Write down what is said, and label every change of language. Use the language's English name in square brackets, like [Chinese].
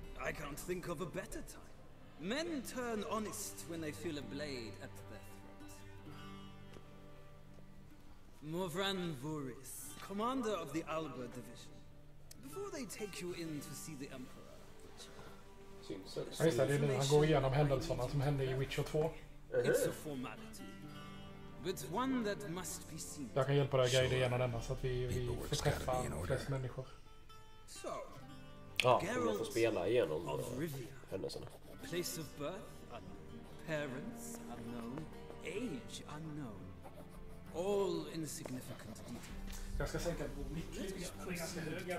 [English] I can't think of a better time. Men turn honest when they feel a blade at their throat. Morvran Voris, commander of the Alba division. Before they take you in to see the Emperor, [Swedish] Ja, just det är nu han går igenom händelserna som hände i Witcher 2. [English] it's a formality, but one that must be seen. [Swedish] Jag kan hjälpa dig att guida igenom denna så att vi får träffa flest människor. [English] So, [Swedish] Ja, man får spela igenom [English] of Rivia. [Swedish] händelserna. [English] Place of birth unknown, parents unknown, age unknown. All insignificant details. [Swedish] Jag ska sänka på mitt ganska höga